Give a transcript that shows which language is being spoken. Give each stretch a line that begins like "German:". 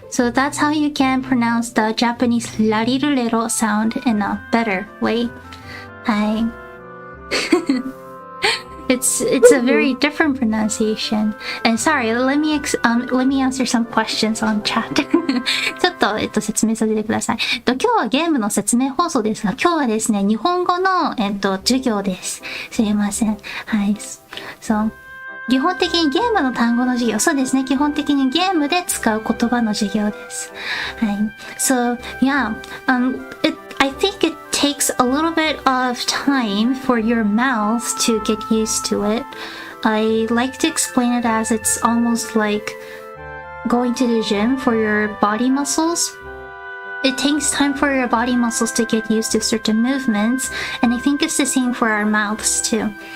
English: So that's how you can pronounce the Japanese larirulero sound in a better way. Hi. It's a very different pronunciation. And sorry, let me answer some questions on chat.
Japanese: ちょっと、説明させてください。今日はゲームの説明放送ですが、今日はですね、日本語の、授業です。すいません。はい。そう。基本的にゲームの単語の授業。そうですね。基本的にゲームで使う言葉の授業です。
English: はい。 So, yeah. I think it takes a little bit of time for your mouth to get used to it. I like to explain it as it's almost like going to the gym for your body muscles. It takes time for your body muscles to get used to certain movements, and I think it's the same for our mouths too.